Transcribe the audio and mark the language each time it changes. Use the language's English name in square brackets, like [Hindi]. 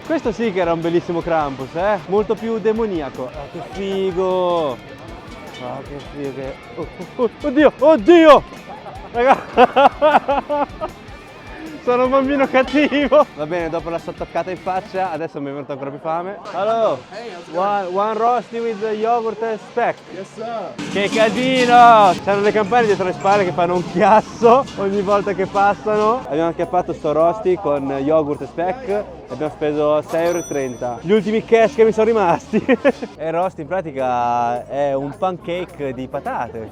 [Italian] Questo sì che era un bellissimo Krampus, molto più demoniaco. Oh, che figo! Oh, che figo che... Oddio, oddio! Raga! Sono un bambino cattivo. Va bene, dopo la sottoccata in faccia, adesso mi è venuta ancora più fame. [English] Hello, one roasty with the yogurt and speck. Yes sir. [Italian] Che casino! C'hanno le campane dietro le spalle che fanno un chiasso ogni volta che passano. Abbiamo acchiappato sto rosti con yogurt e speck e abbiamo speso 6,30 €. Gli ultimi cash che mi sono rimasti. E il rosti in pratica è un pancake di patate.